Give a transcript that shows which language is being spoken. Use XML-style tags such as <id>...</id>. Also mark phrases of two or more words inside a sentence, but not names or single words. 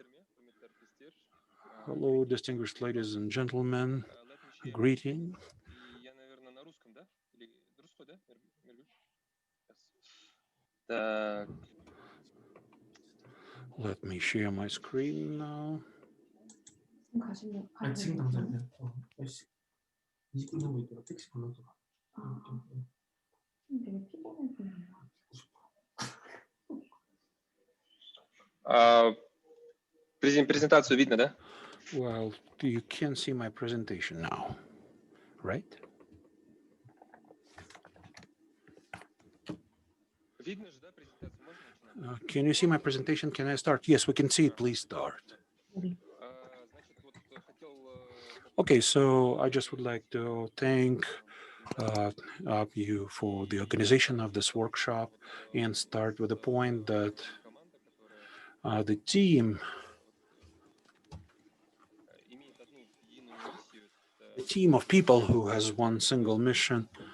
<en>Hello, distinguished ladies and gentlemen. Greeting. Let me share my screen now.</en> <ko>지금 당장이야. 20분 정도 있다가 택시 불러줘.</ko> <ru>презентацию видно, да?</ru> <en>Well, you can see my presentation now, right? Can you see my presentation? Can I start? Yes, we can see it. Please start. Okay, so I just would like to thank you for the organization of this workshop and start with the point that the team of people who has one single mission.</en>